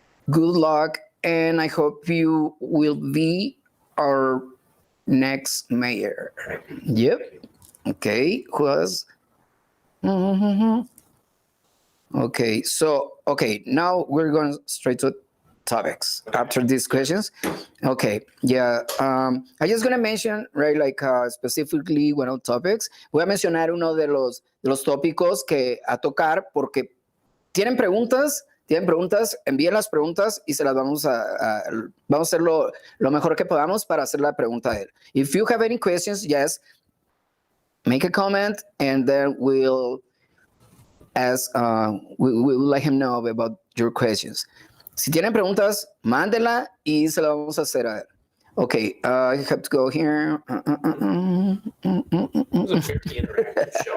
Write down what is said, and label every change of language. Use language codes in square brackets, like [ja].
[en] Good luck, and I hope you will be our next mayor. Yep. Okay. Who else? Okay, so, now we're going straight to topics after these questions. Okay, yeah, I'm just going to mention, right, like specifically one of the topics. [es] Voy a mencionar uno de los tópicos que a tocar porque tienen preguntas, tienen preguntas, envíen las preguntas y se las vamos a hacer lo mejor que podamos para hacer la pregunta a él. [en] If you have any questions, yes, make a comment and then we'll let him know about your questions. [es] Si tienen preguntas, mándenla y se la vamos a hacer a él. [en] Okay, I have to go here. It was a very interactive show.